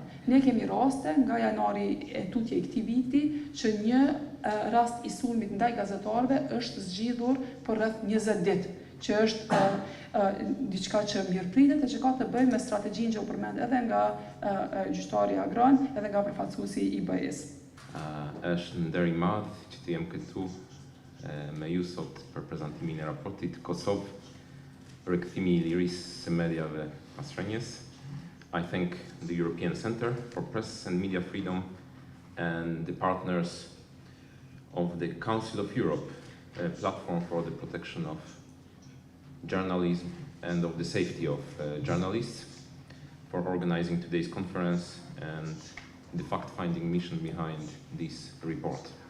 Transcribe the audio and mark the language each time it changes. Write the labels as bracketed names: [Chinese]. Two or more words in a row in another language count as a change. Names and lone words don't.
[Albanian] Ne kemi raste nga janari e tutje i këtij viti që një rast i sulmit ndaj gazetarëve është zgjidhur për rreth 20 ditë, që është diçka që mirëpritet e që ka të bëjë me strategjinë që u përmend edhe nga gjyqtari Agron, edhe nga përfaqësuesi i BE-s. Është ndër i madh që të jem këtu me ju sot për prezantimin e raportit Kosovë rikthimi i lirisë së mediave pas shenjës. [English] I thank the European Center for Press and Media Freedom and the partners of the Council of Europe, a platform for the protection of journalism and of the safety of journalists, for organizing today's conference and the fact-finding mission behind this report.